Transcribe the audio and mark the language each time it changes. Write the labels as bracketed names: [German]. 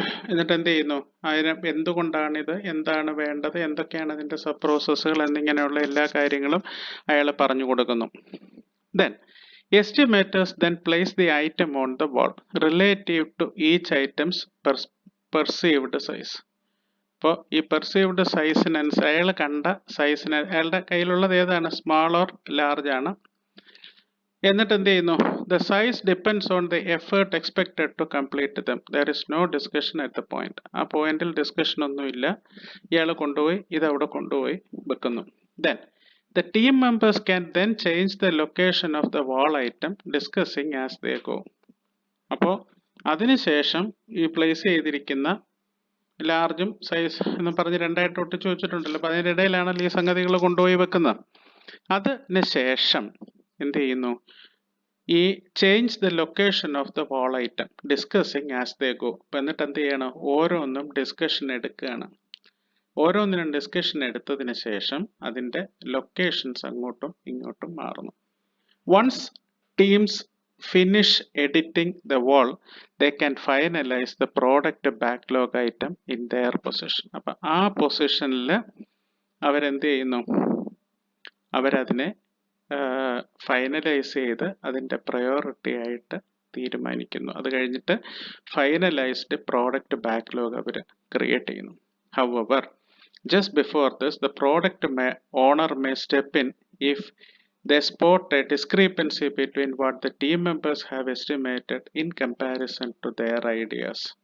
[Malayalam] എന്നിട്ട് എന്ത് ചെയ്യുന്നു? അതിന് എന്തുകൊണ്ടാണിത്, എന്താണ് വേണ്ടത്, എന്തൊക്കെയാണ് അതിൻ്റെ സബ് പ്രോസസ്സുകൾ എന്നിങ്ങനെയുള്ള എല്ലാ കാര്യങ്ങളും അയാൾ പറഞ്ഞു കൊടുക്കുന്നു. [English] Then estimators then place the item on the wall relative to each item's perceived size. [Malayalam] അപ്പോൾ ഈ പെർസീവ്ഡ് സൈസിനനുസരിച്ച് അയാൾ കണ്ട സൈസിന് അയാളുടെ കയ്യിലുള്ളത് ഏതാണ്? [English] small or large [Malayalam] ആണ്. എന്നിട്ട് എന്ത് ചെയ്യുന്നു? [English] The size depends on the effort expected to complete them. There is no discussion at the point. [Malayalam] ആ പോയിന്റിൽ ഡിസ്കഷൻ ഒന്നുമില്ല. ഇയാൾ കൊണ്ടുപോയി ഇതവിടെ കൊണ്ടുപോയി വെക്കുന്നു. [English] Then the team members can then change the location of the wall item discussing as they go. [Malayalam] അപ്പോൾ അതിനുശേഷം ഈ പ്ലേസ് ചെയ്തിരിക്കുന്ന ലാർജും സൈസ് എന്ന് പറഞ്ഞ് രണ്ടായിട്ട് ഒട്ടിച്ചു വെച്ചിട്ടുണ്ടല്ലോ. അപ്പോൾ അതിനിടയിലാണല്ലോ ഈ സംഗതികൾ കൊണ്ടുപോയി വെക്കുന്നത്. അതിന് ശേഷം എന്ത് ചെയ്യുന്നു? [English] ഈ change the location of the wall item discussing as they go. [Malayalam] അപ്പം എന്നിട്ട് എന്ത് ചെയ്യണം? ഓരോന്നും ഡിസ്കഷൻ എടുക്കുകയാണ്. ഓരോന്നിനും ഡിസ്കഷൻ എടുത്തതിന് ശേഷം അതിൻ്റെ ലൊക്കേഷൻസ് അങ്ങോട്ടും ഇങ്ങോട്ടും മാറുന്നു. [English] Once teams finish editing the wall they can finalise the product backlog item in their position. [Malayalam] അപ്പം ആ പൊസിഷനിൽ അവരെന്ത് ചെയ്യുന്നു? അവരതിനെ ഫൈനലൈസ് ചെയ്ത് അതിൻ്റെ പ്രയോറിറ്റി ആയിട്ട് തീരുമാനിക്കുന്നു. അത് കഴിഞ്ഞിട്ട് ഫൈനലൈസ്ഡ് പ്രോഡക്റ്റ് ബാക്ക്ലോഗ് അവർ ക്രിയേറ്റ് ചെയ്യുന്നു. [English] However, just before this, the product owner may step in if they spot a discrepancy between what the team members have estimated in comparison to their ideas.